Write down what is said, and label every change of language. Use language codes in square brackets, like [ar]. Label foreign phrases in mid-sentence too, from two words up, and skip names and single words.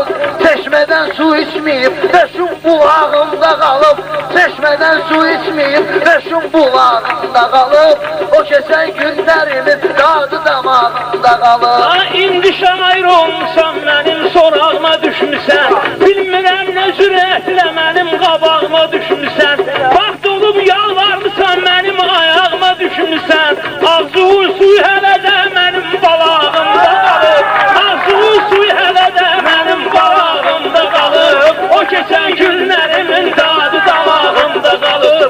[tr] Çeşmeden su içmeyip ve şu bulağımda kalıp, çeşmeden su içmeyip ve şu bulağımda kalıp, o geçen günlerimin tadı damağımda kalıp. [az] Ha indi şair olmuşsan benim sorağıma düşmüşsen, bilmirəm ne cüretle benim qabağıma düşmüşsən. Vaxt olub yalvarmışsan benim ayağıma düşmüşsən. Ağzıvur suyu hələ də benim balağımda qalıb. Ağzıvur suyu hələ də benim balağımda qalıb. O keçən günlərimin dadı damağımda qalıb.